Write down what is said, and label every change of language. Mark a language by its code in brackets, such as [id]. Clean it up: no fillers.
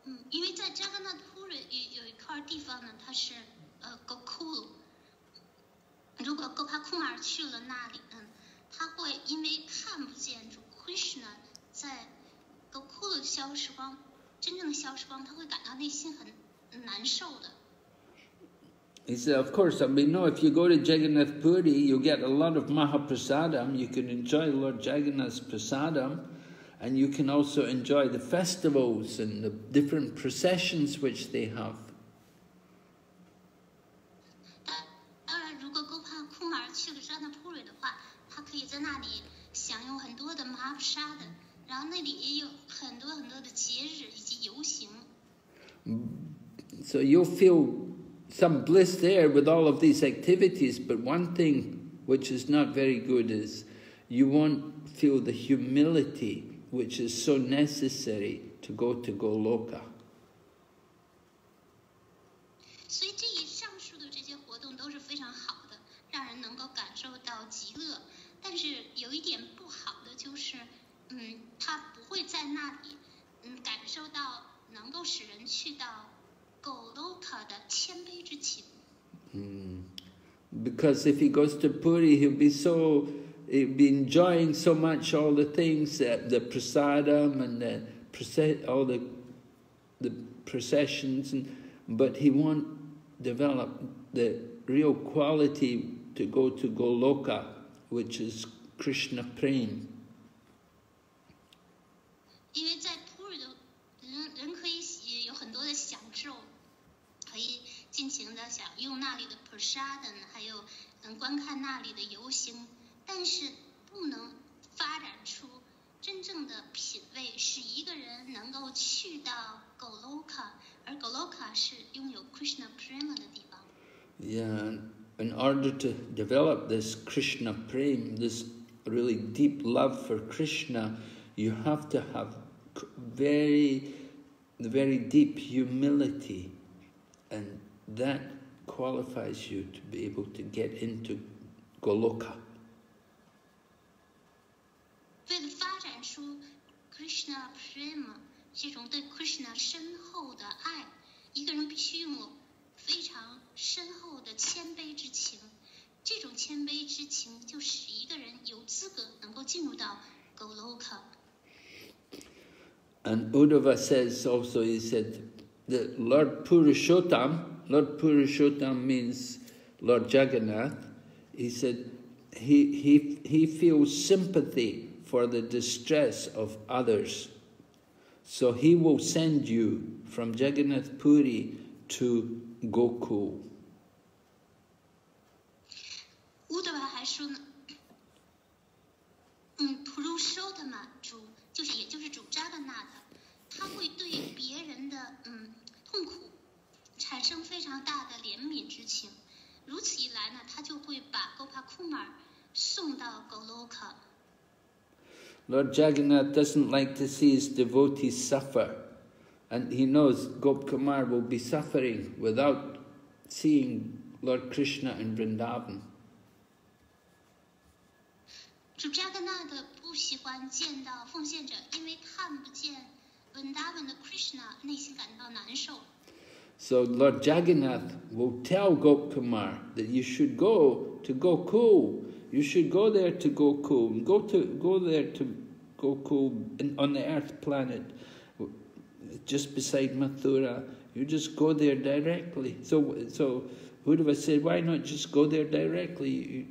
[zh] 因为在 Jagannath Puri 有一块地方呢，它是Gokul。如果 Gopakumar 去了那里，他会因为看不见主 Krishna 在 Gokul 的消时光，真正的消时光，他会感到内心很难受的。 [en] He said, of course, we know if you go to Jagannath Puri, you get a lot of Mahaprasadam. You can enjoy Lord Jagannath's prasadam, and you can also enjoy the festivals and the different processions which they have. [zh] 当然，如果 Gopakumar 去了 Jagannath Puri 的话，他可以在那里享用很多的 Mahaprasada， 然后那里也有很多很多的节日以及游行。 [en] So you'll feel some bliss there with all of these activities, but one thing which is not very good is you won't feel the humility which is so necessary to go to Goloka. [zh] 所以这以上述的这些活动都是非常好的，让人能够感受到极乐。但是有一点不好的就是，他不会在那里，感受到能够使人去到 Goloka 的谦卑之情。 [en] Because if he goes to Puri, he'll be enjoying so much all the things, the prasadam and all the processions, but he won't develop the real quality to go to Goloka, which is Krishna Prem. [zh] 因为在 Puri 的人可以有很多的享受，可以尽情的享用那里的 prasadam， 还有观看那里的游行，但是不能发展出真正的品味，使一个人能够去到 Goloka， 而 Goloka 是拥有 Krishna Prema 的地方。 [en] Yeah, in order to develop this Krishna Prem, this really deep love for Krishna, you have to have very deep humility, and that qualifies you to be able to get into Goloka. [zh] 为了发展出 Krishna Prema 这种对 Krishna 深厚的爱，一个人必须拥有非常深厚的谦卑之情。这种谦卑之情就使一个人有资格能够进入到 Goloka。 [en] And Uddhava says also, he said, that Lord Purushottam means Lord Jagannath. He said he feels sympathy for the distress of others. So he will send you from Jagannath Puri to Gokul. [zh] Uddhava 还说呢，Purushottam 主也就是主 Jagannath， 他会对别人的痛苦产生非常大的怜悯之情。如此一来呢，他就会把 Gopakumar 送到 Goloka。 [en] Lord Jagannath doesn't like to see his devotees suffer, and he knows Gopakumar will be suffering without seeing Lord Krishna in Vrindavan. [zh] 主 Jagannath 不喜欢见到奉献者，因为看不见 Vrindavan 的 Krishna， 内心感到难受。 [en] So Lord Jagannath will tell Gopakumar that you should go to Gokul. You should go there to Gokul. Go there to Gokul on the earth planet, just beside Mathura. You just go there directly. So Uddhava said, why not just go there directly?